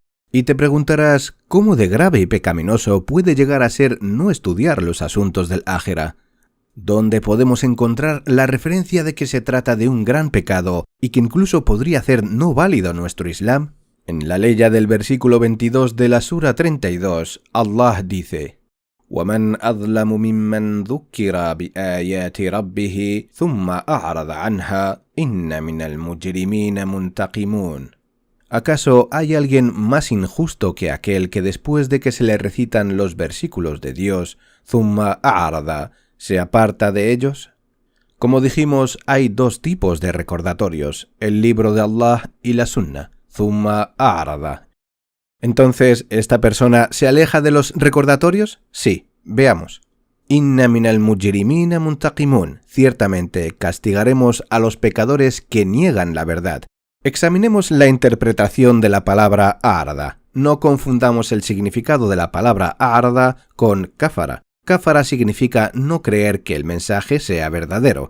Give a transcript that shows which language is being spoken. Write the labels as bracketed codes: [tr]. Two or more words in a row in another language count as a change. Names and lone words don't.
[es] Y te preguntarás, ¿cómo de grave y pecaminoso puede llegar a ser no estudiar los asuntos del ájera? ¿Dónde podemos encontrar la referencia de que se trata de un gran pecado y que incluso podría hacer no válido nuestro Islam? En la leya del versículo 22 de la Sura 32, Allah dice: [ar] وَمَنْ أَظْلَمُ مِمَّنْ ذُكِّرَ بِآيَاتِ رَبِّهِ ثُمَّ أَعْرَضَ عَنْهَا إِنَّ مِنَ الْمُجْرِمِينَ مُنْتَقِمُونَ. [es] ¿Acaso hay alguien más injusto que aquel que después de que se le recitan los versículos de Dios, [ar] ثُمَّ أَعْرَضَ, [es] se aparta de ellos? Como dijimos, hay dos tipos de recordatorios, el libro de Allah y la Sunna. [ar] ثم أعرض. [es] Entonces, ¿esta persona se aleja de los recordatorios? Sí, veamos. [ar] إن من المجرمين منتقمون. [es] Ciertamente castigaremos a los pecadores que niegan la verdad. Examinemos la interpretación de la palabra a'rada. No confundamos el significado de la palabra a'rada con kafara. Kafara significa no creer que el mensaje sea verdadero.